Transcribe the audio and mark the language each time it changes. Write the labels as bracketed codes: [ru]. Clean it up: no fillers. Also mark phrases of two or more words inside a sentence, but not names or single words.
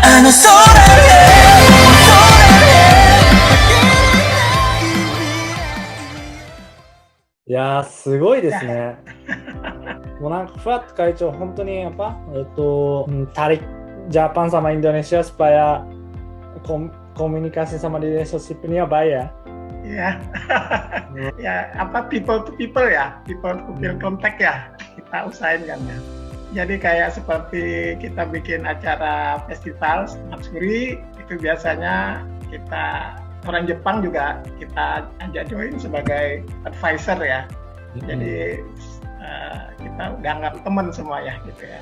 [ja] 空いやー、すごいですね。もうなんか、フラット会長、本当に、 [id] tarik Japan sama Indonesia supaya komunikasi sama relationship-nya baik ya. Ya, ya apa [en] people to people [id] ya, [en] people to people contact [id] ya, kita usahain kan ya. Jadi kayak seperti kita bikin acara festival Matsuri, itu biasanya kita orang Jepang juga kita ajak join sebagai advisor ya. Jadi kita udah anggap teman semua ya gitu ya.